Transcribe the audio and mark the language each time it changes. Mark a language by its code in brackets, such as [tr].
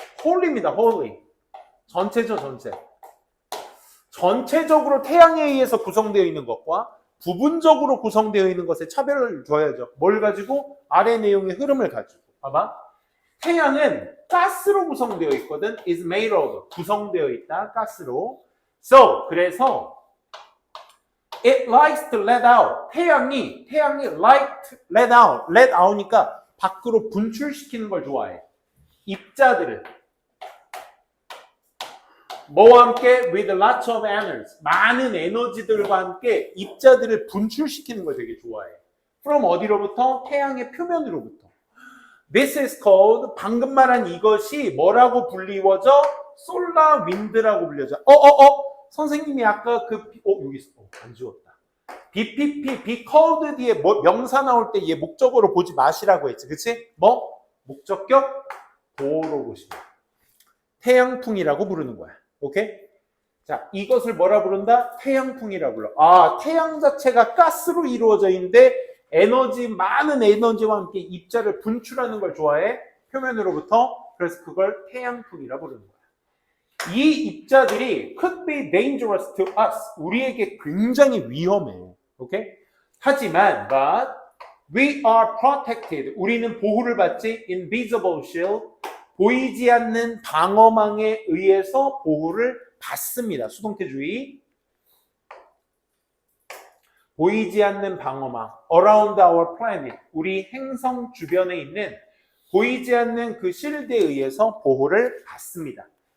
[ko] whole입니다. whole. 전체죠, 전체. 전체적으로 태양에 의해서 구성되어 있는 것과 부분적으로 구성되어 있는 것에 차별을 줘야죠. 뭘 가지고? 아래 내용의 흐름을 가지고. 봐봐. 태양은 가스로 구성되어 있거든. [en] is made of. [ko] 구성되어 있다. 가스로. [en] So, [ko] 그래서 [en] it likes to let out. [ko] 태양이 [en] like let out. [ko] let out니까 밖으로 분출시키는 걸 좋아해. 입자들을. 뭐와 함께? [en] with lots of energies. [ko] 많은 에너지들과 함께 입자들을 분출시키는 걸 되게 좋아해. from 어디로부터? 태양의 표면으로부터. This is called, 방금 말한 이것이 뭐라고 불리워져? solar wind라고 불려져. 선생님이 아까 여기 있어. 안 지웠다. BPP, be called 뒤에 명사 나올 때 얘 목적어로 보지 마시라고 했지. 그치? 목적격 보호로 보시면. 태양풍이라고 부르는 거야. 오케이? 자, 이것을 뭐라 부른다? 태양풍이라고 불러. 태양 자체가 가스로 이루어져 있는데 많은 에너지와 함께 입자를 분출하는 걸 좋아해. 표면으로부터. 그래서 그걸 태양풍이라 부르는 거야. 이 입자들이 [en] could be dangerous to us. [ko] 우리에게 굉장히 위험해. 오케이? 하지만 [en] but we are protected. [ko] 우리는 보호를 받지 [en] invisible shield. [ko] 보이지 않는 방어망에 의해서 보호를 받습니다. 수동태주의. 보이지 않는 방어망. [en] around our planet. [ko] 우리 행성 주변에 있는 보이지 않는 그 실드에 의해서 보호를 받습니다.